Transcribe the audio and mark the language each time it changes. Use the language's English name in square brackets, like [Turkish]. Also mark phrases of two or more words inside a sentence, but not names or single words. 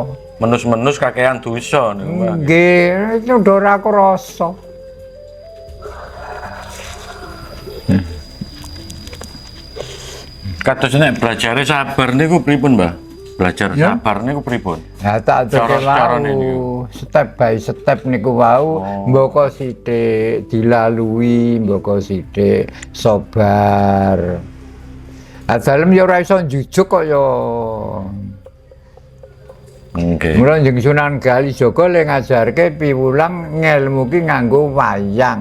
[Javanese] Menus-menus kakean dosa niku, Mbah. Nggih, itu ora krasa. Kados nek belajare sabar niku pripun, Mbah? Belajar Ya. sabar niku pripun? Ya tak aturke Cara-carane wau, niku. [English] step by step [Javanese] niku wau, mboko sithik dilalui, mboko sithik sabar. Dalem ya ora iso njujuk kok ya. Nggih. Mula jeneng Sunan Kalijaga le ngajarke piwulang ngelmu ki nganggo wayang.